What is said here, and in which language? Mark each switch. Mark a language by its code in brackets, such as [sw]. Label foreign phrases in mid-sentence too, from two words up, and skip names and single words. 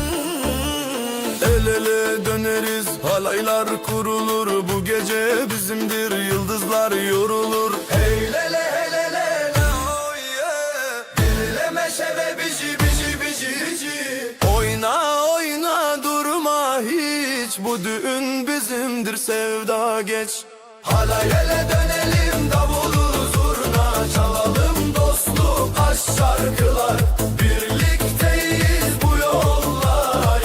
[tr] El ele döneriz, halaylar kurulur, bu gece bizimdir, yıldızlar yorulur. Hey lele hey lele la [en] oh yeah. [tr] Dinleme şeve bizi bizi. Oyna oyna durma hiç, bu düğün bizimdir, sevda geç. Halay ele dönelim, davulu zurna çalalım, dostluk aşk şarkılar, birlikteyiz bu yollar.